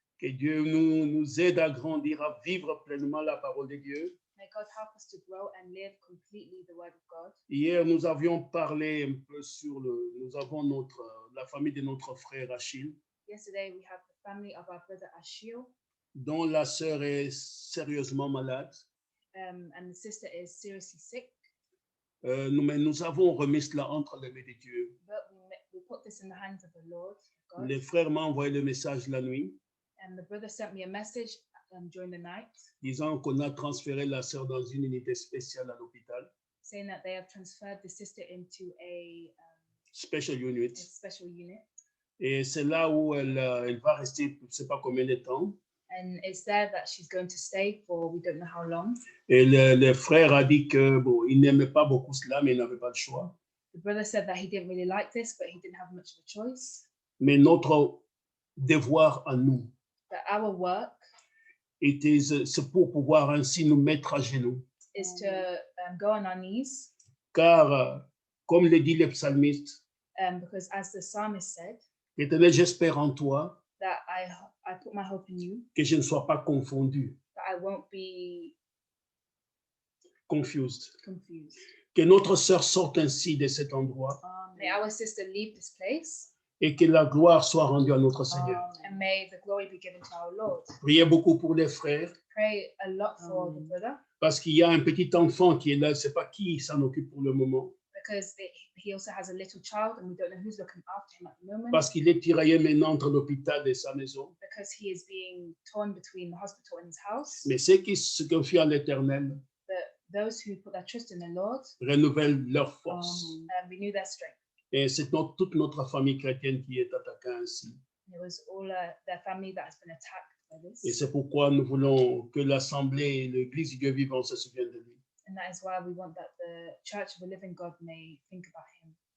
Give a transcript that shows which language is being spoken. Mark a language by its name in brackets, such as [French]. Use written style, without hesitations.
[French] Que Dieu nous aide à grandir, à vivre pleinement la parole de Dieu. [English] May God help us to grow and live completely the word of God. [French] Hier, nous avions parlé un peu sur nous avons la famille de notre frère Achille, [English] Yesterday we have the family of our brother Ashil, [French] dont la sœur est sérieusement malade. [English] and the sister is seriously sick. [French] Mais nous avons remis cela entre les mains de Dieu. [English] But we put this in the hands of the Lord, God. [French] Le frère m'a envoyé le message la nuit, [English] And the brother sent me a message during the night [French] disant qu'on a transféré la sœur dans une unité spéciale à l'hôpital, [English] saying that they have transferred the sister into a special unit. special unit. [French] Et c'est là où elle va rester, je ne sais pas combien de temps. [English] And it's there that she's going to stay for we don't know how long. [French] Et le frère a dit que bon, il n'aimait pas beaucoup cela, mais il n'avait pas le choix. [English] The brother said that he didn't really like this, but he didn't have much of a choice. [French] Mais notre devoir à nous [English] That our work [French] c'est pour pouvoir ainsi nous mettre à genoux. [English] is to go on our knees, [French] Car, comme le dit le psalmiste, [English] because as the psalmist said, [French] Éternel, j'espère en toi [English] that I put my hope in you, [French] que je ne sois pas confondu, [English] that I won't be confused. confused. [French] Que notre sœur sorte ainsi de cet endroit [English] May our sister leave this place, [French] et que la gloire soit rendue à notre Seigneur. [English] and may the glory be given to our Lord. [French] Priez beaucoup pour les frères, [English] Pray a lot for the brother, [French] parce qu'il y a un petit enfant qui est là, je ne sais pas qui s'en occupe pour le moment, [English] because he also has a little child, and we don't know who's looking after him at the moment, [French] parce qu'il est tiraillé maintenant entre l'hôpital et sa maison. [English] because he is being torn between the hospital and his house. [French] Mais ceux qui se confient à l'Éternel [English] But those who put their trust in the Lord [French] renouvellent leur force. [English] renew their strength. [French] Et c'est toute notre famille chrétienne qui est attaquée ainsi. [English] It was all their family that has been attacked by this. [French] Et c'est pourquoi nous voulons que l'Assemblée et l'Église du Dieu vivant se souviennent de lui. [English] And that is why we want that the Church of the Living God may think about him.